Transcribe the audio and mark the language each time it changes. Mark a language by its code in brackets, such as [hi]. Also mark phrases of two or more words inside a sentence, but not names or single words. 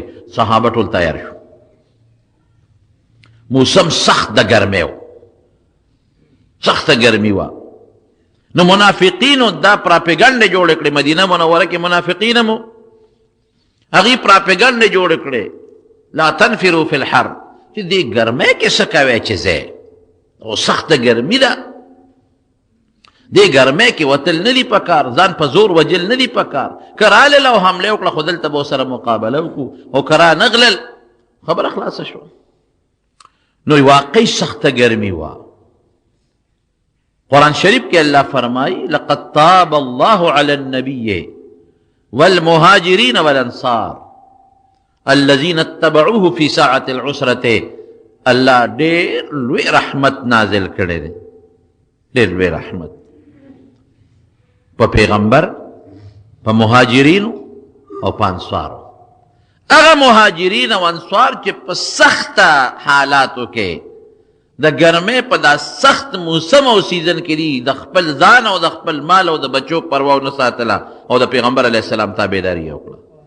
[ps] صحابه ټول تیار شو. موسم سخت د ګرمۍ و، سخته ګرمي وه. نو منافقینو دا پراپیګنډې جوړې کړې، مدینه منوره کې منافقین هم هغوی پراپیګنډې جوړې کړې، [ar] لا تنفروا فی الحر، [ps] چې دې ګرمۍ کې څه کوی چې ځئ، او سخته ګرمي ده، دې ګرمۍ کې وتل نه دي پکار، ځان په زور وجل نه دي پکار. که رالل او حمله وکړه خو دلته به ورسره مقابله وکړو، او که را نغلل خبره خلاصه شوه. نو واقعي سخته ګرمي وه. قرآن شریف کې الله فرمایي [ar] لقد تاب الله علی النبی والمهاجرین والانصار الذین اتبعوه فی ساعة العسرة. [ps] الله ډېر لوی رحمت نازل کړی دی، ډېر لوی رحمت په پیغمبر، په مهاجرینو او په انصارو. هغه مهاجرین او انصار چې په سخته حالاتو کې د ګرمۍ په دا سخت موسم او سیزن کې دي، د خپل ځان او د خپل مال او د بچو پروا ونه ساتله او د پیغمبر [ar] علیه السلام [ps] تابعداري یې وکړه.